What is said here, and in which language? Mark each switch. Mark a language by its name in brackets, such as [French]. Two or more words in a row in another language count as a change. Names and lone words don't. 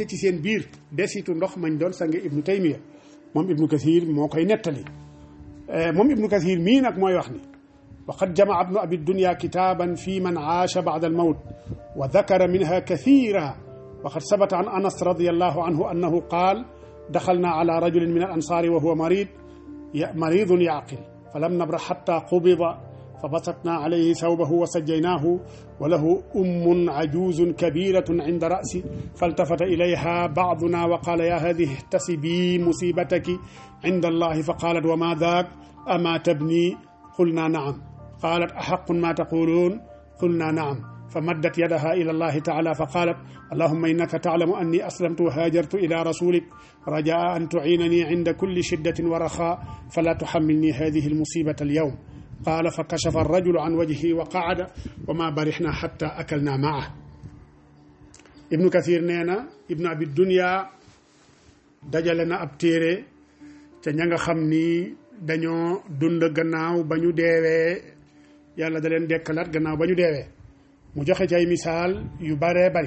[Wolof] ci seen biir desitu ndox mañ doon sange ibnu taymiya moom ibnu kathir moo koy nettali moom ibnu kathir mii nag mooy wax ni [Arabic] وقد جمع ابن أبي الدنيا كتابا فيمن عاش بعد الموت وذكر منها كثيرا وقد ثبت عن أنس رضي الله عنه أنه قال دخلنا على رجل من الأنصار وهو مريض ثقيل فلم نبرح حتى قبض فبسطنا عليه ثوبه وسجيناه وله عجوز كبيرة عند رأسي فالتفت إليها بعضنا وقال يا هذه احتسبي مصيبتك عند الله فقالت وما ذاك أما تبني قلنا نعم قالت أحق ما تقولون قلنا نعم فمدت يدها إلى الله تعالى فقالت اللهم إنك تعلم أني أسلمت وهاجرت إلى رسولك رجاء أن تعينني عند كل شدة ورخاء فلا تحملني هذه المصيبة اليوم قال فكشف الرجل عن وجهه وقعد وما برحنا حتى أكلنا معه. [Wolof] ibnu kathir nee na ibnu abi dunya dajale na ab téere ca ña nga xam ni dañoo dund gannaaw ba ñu deewee yàlla da leen dekkalaat gannaaw ba ñu deewee mu joxe ci ay misaal yu baree bari.